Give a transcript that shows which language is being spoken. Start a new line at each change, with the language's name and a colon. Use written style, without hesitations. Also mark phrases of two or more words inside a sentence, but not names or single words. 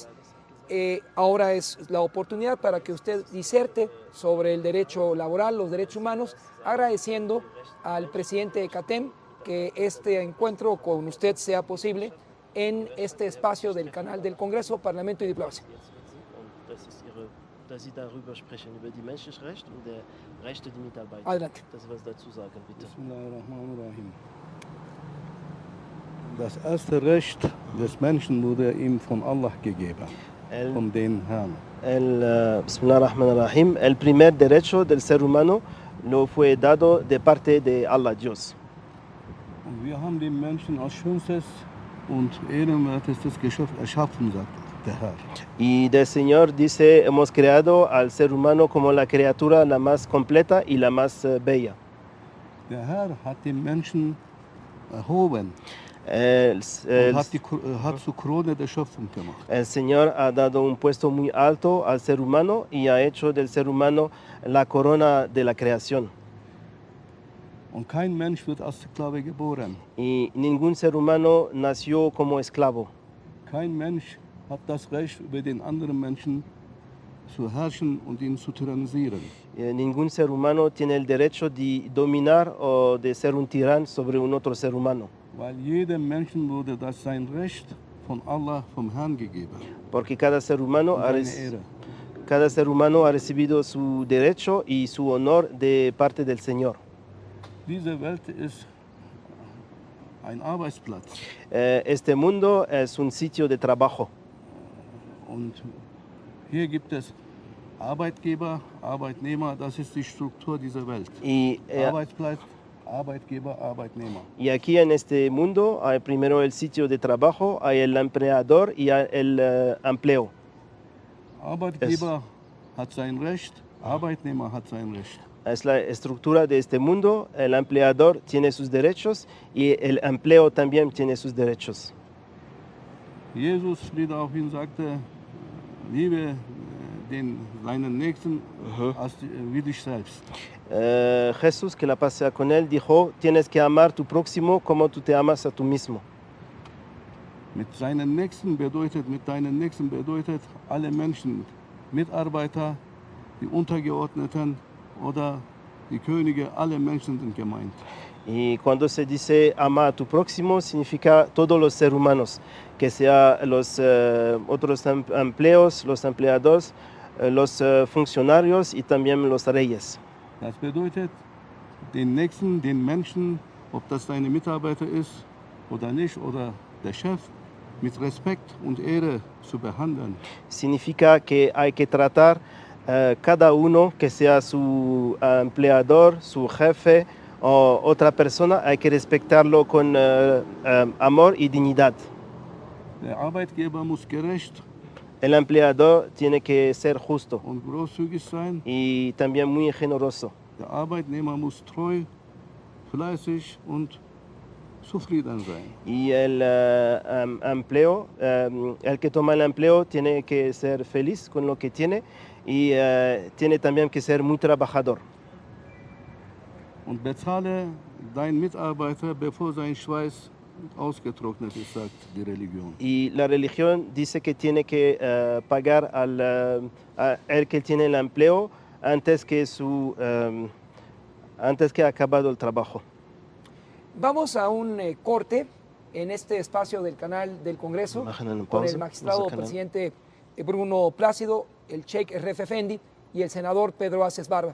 Spanish: Ahora es la oportunidad para que usted diserte sobre el derecho laboral, los derechos humanos, agradeciendo al presidente de CATEM que este encuentro con usted sea posible en este espacio del canal del Congreso, Parlamento y Diplomacia.
German: Dass Sie darüber sprechen, über die Menschenrechte und die Rechte der Mitarbeiter.
Spanish: Adelante.
German: Dass Sie was dazu sagen, bitte. Bismillahirrahmanirrahim. Das erste Recht des Menschen wurde ihm von Allah gegeben, von den Herrn.
Spanish: Bismillahirrahmanirrahim. El primer derecho del ser humano lo fue dado de parte de Allah, Dios.
German: Und wir haben den Menschen als schönstes und ehrenwertestes Geschöpf erschaffen, sagt der Herr.
Spanish: Y del Señor dice, hemos creado al ser humano como la criatura la más completa y la más bella.
German: Der Herr hat den Menschen erhoben und hat zur Krone der Schöpfung gemacht.
Spanish: El Señor ha dado un puesto muy alto al ser humano y ha hecho del ser humano la corona de la creación.
German: Und kein Mensch wird als Sklave geboren.
Spanish: Y ningún ser humano nació como esclavo.
German: Kein Mensch hat das Recht, über den anderen Menschen zu herrschen und ihn zu tyrannisieren.
Spanish: Ningún ser humano tiene el derecho de dominar o de ser un tirano sobre un otro ser humano.
German: Weil jedem Menschen wurde das sein Recht von Allah, vom Herrn gegeben.
Spanish: Porque cada ser humano ha recibido su derecho y su honor de parte del Señor.
German: Diese Welt ist ein Arbeitsplatz.
Spanish: Este mundo es un sitio de trabajo.
German: Und hier gibt es Arbeitgeber, Arbeitnehmer, das ist die Struktur dieser Welt. Arbeitsplatz, Arbeitgeber, Arbeitnehmer.
Spanish: Y aquí en este mundo hay primero el sitio de trabajo, hay el empleador y hay el empleo.
German: Arbeitgeber hat sein Recht, Arbeitnehmer hat sein Recht.
Spanish: Es la estructura de este mundo, el empleador tiene sus derechos y el empleo también tiene sus derechos.
German: Jesus, Friede auf ihn, sagte, liebe seinen Nächsten wie dich selbst.
Spanish: Jesús, que la paz sea con él, dijo, tienes que amar a tu próximo como tú te amas a tú mismo.
German: Mit deinen Nächsten bedeutet alle Menschen, Mitarbeiter, die Untergeordneten oder die Könige, alle Menschen sind gemeint.
Spanish: Y cuando se dice ama a tu próximo, significa todos los seres humanos, que sea los otros empleos, los empleados, los funcionarios y también los reyes.
German: Das bedeutet, den Nächsten, den Menschen, ob das deine Mitarbeiter ist oder nicht, oder der Chef, mit Respekt und Ehre zu behandeln.
Spanish: Significa que hay que tratar cada uno, que sea su empleador, su jefe o otra persona, hay que respetarlo con amor y dignidad.
German: Der Arbeitgeber muss gerecht
Spanish: El empleador tiene que ser justo
German: und großzügig sein.
Spanish: y también muy generoso.
German: Der Arbeitnehmer muss treu, fleißig und zufrieden sein.
Spanish: Y el que toma el empleo tiene que ser feliz con lo que tiene y tiene también que ser muy trabajador.
German: Und bezahle deinen Mitarbeiter, bevor sein Schweiß ausgetrocknet ist, sagt die Religion.
Spanish: Y la religión dice que tiene que pagar al el que tiene el empleo antes que ha acabado el trabajo. Vamos a un corte en este espacio del canal del Congreso con el magistrado presidente Bruno Plácido, el Sheikh Ref Effendi y el senador Pedro Aces Barba.